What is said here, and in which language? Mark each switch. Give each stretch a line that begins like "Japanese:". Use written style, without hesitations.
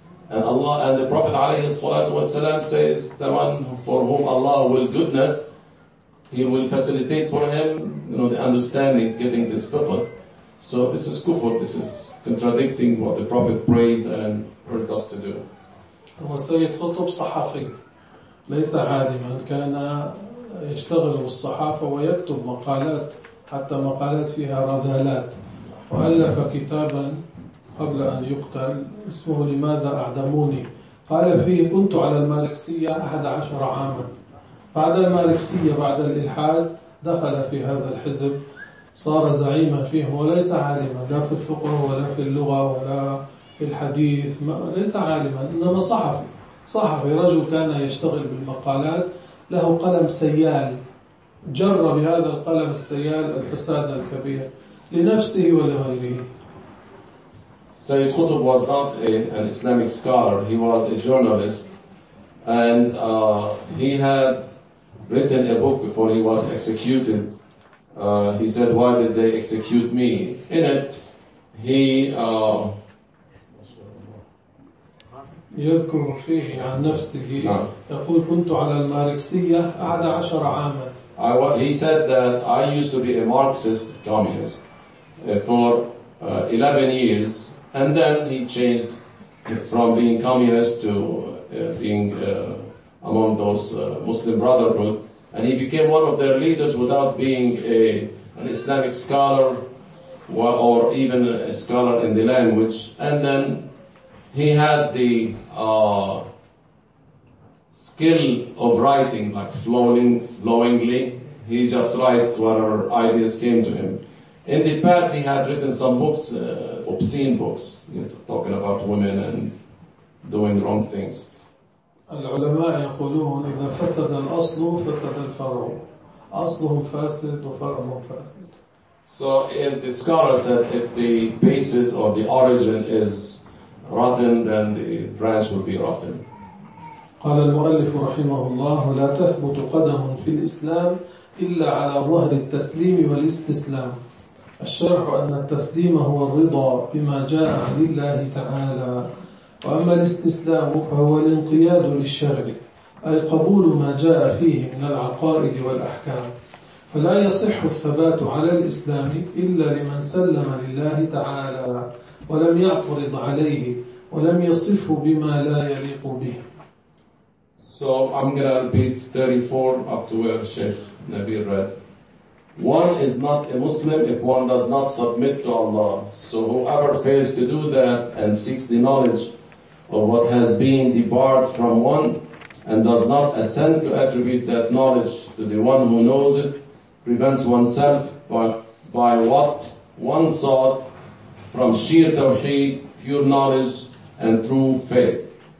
English: And Allah and the Prophet alayhi salatu wasalam says, the one for whom Allah will goodness, he will facilitate for him, you know, the understanding, getting this fiqh. So this is kufr, this is contradicting what the Prophet prays and urged us to do.
Arabic: هو السيد خطب صحفي ليس عالما, كان يشتغل بالصحافة ويكتب مقالات حتى مقالات فيها رذالات, وألف كتابا قبل أن يقتل اسمه لماذا أعدموني. قال فيه كنت على الماركسية 11 عاما, بعد الماركسية بعد الإلحاد دخل في هذا الحزب, صار زعيما فيه وليس عالما لا في الفقه ولا في اللغة ولا في الحديث, ليس عالما إنما صحفي رجل كان يشتغل بالمقالات, له قلم سيال جر بهذا القلم السيال الفساد الكبير لنفسه ولغيره.
English: سيد خطب was not an Islamic scholar, he was a journalist and he had written a book before he was executed. He said, why did they execute me? In it, he
Arabic: يذكر فيه عن نفسه يقول كنت على الماركسية 11 عاما.
English: He said that I used to be a Marxist communist for 11 years and then he changed from being communist to being among those Muslim brotherhood. And he became one of their leaders without being an Islamic scholar or even a scholar in the language. And then he had the skill of writing, like flowingly. He just writes whatever ideas came to him. In the past, he had written some books, obscene books, you know, talking about women and doing wrong things.
Arabic: العلماء يقولون إذا فسد الأصل فسد الفرع, أصلهم فاسد وفرعهم فاسد.
English: So if the scholar said if the basis or the origin is rotten, then the branch will be rotten.
Arabic: قال المؤلف رحمه الله لا تثبت قدم في الإسلام إلا على ظهر التسليم والاستسلام. الشرح أن التسليم هو الرضا بما جاء عن الله تعالى, وأما الاستسلام فهو الانقياد للشرع أي قبول ما جاء فيه من العقائد والأحكام. فلا يصح الثبات على الإسلام إلا لمن سلم لله تعالى ولم يعترض عليه ولم يصفه بما لا يليق به.
English: So I'm going to repeat 34 up to where Sheikh Nabil read. One is not a Muslim if one does not submit to Allah. So whoever fails to do that and seeks the knowledge of what has been debarred from one and does not assent to attribute that knowledge to the one who knows it, prevents oneself by what one sought from sheer tawheed, pure knowledge and true faith.